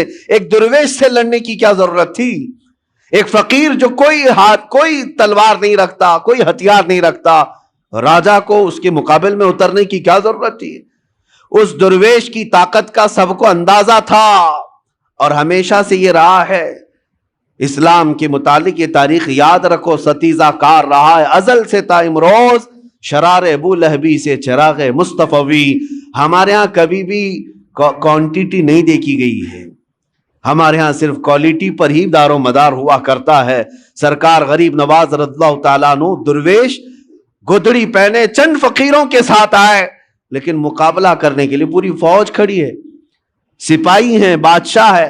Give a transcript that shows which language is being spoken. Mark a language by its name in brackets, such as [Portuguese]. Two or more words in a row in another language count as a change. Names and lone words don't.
[Urdu] ایک درویش سے لڑنے کی کیا ضرورت تھی؟ ایک فقیر جو کوئی تلوار نہیں رکھتا، کوئی ہتھیار نہیں رکھتا، راجہ کو اس کے مقابل میں اترنے کی کیا ضرورت تھی؟ اس درویش کی طاقت کا سب کو اندازہ تھا، اور ہمیشہ سے یہ رہا ہے۔ اسلام کے متعلق یہ تاریخ یاد رکھو، ستیزہ کار رہا ہے ازل سے تا امروز، شرار ابو لہبی سے چراغ مصطفی۔ ہمارے ہاں کبھی بھی کوانٹیٹی نہیں دیکھی گئی ہے، ہمارے ہاں صرف کوالٹی پر ہی دار و مدار ہوا کرتا ہے۔ سرکار غریب نواز [Arabic] رضی اللہ تعالیٰ عنہ [Urdu] درویش گدڑی پہنے چند فقیروں کے ساتھ آئے، لیکن مقابلہ کرنے کے لیے پوری فوج کھڑی ہے، سپاہی ہیں، بادشاہ ہے۔